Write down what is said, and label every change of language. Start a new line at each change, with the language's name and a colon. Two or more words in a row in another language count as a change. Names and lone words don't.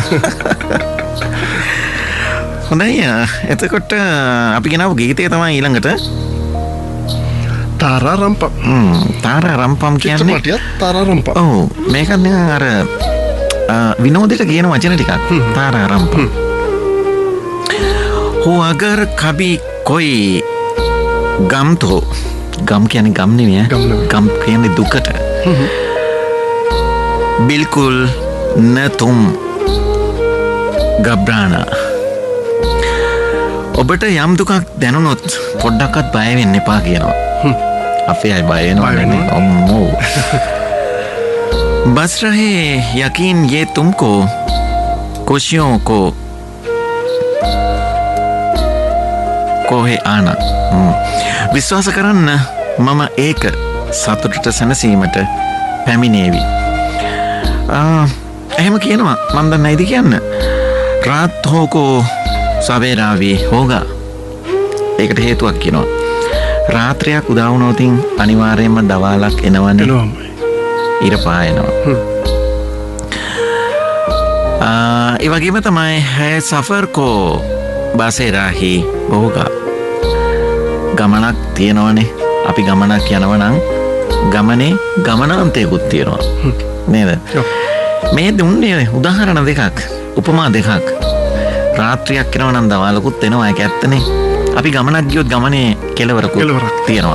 Sinhala: හොඳයි. එතකොට අපි ගෙනාවු ගීතය තමයි ඊළඟට තාරා රම්පම්. තාරා රම්පම් කියන්නේ චිත්‍රපටියත් තාරා රම්පම්. ඔව් මේක නිකන් අර විනෝදයට කියන වචන ටිකක්. තාරා රම්පම්.
Hindi: हो अगर कभी कोई गम तो गम
Sinhala: කියන්නේ ගම් නෙවෙයි. ගම් කියන්නේ දුකට.
Hindi: बिल्कुल न तुम घबराना.
Sinhala: ඔබට යම් දුකක් දැනුනොත් පොඩ්ඩක්වත් බය වෙන්න එපා කියනවා. අපේ අය බය වෙනවනේ. අම්මෝ.
Hindi: बस रहे यकीन ये तुमको खुशियों को कोहे आना.
Sinhala: විශ්වාස කරන්න මම ඒක සතුටට සැනසීමට පැමිණේවි. එහෙම කියනවා. මම දන්නේ නැයිද කියන්න.
Hindi: रात हो को सवेरा भी होगा.
Sinhala: ඒකට හේතුවක් කියනවා. රාත්‍රියක් උදා වුණොතින් අනිවාර්යයෙන්ම දවාලක් එනවනේ. ඉර පායනවා. ඒ වගේම තමයි
Hindi: है सफर को बसेरा ही होगा.
Sinhala: ගමනක් තියෙනවනේ. අපි ගමනක් යනවා නම් ගමනේ ගමනාන්තයකුත් තියෙනවා. නේද? මේ දුන්නේ උදාහරණ දෙකක්, උපමා දෙකක්. රාත්‍රියක් යනවා නම් දවාලකුත් එනවා. ඒක ඇත්තනේ. අපි ගමනක් ගියොත් ගමනේ කෙලවරකුත් තියෙනවා.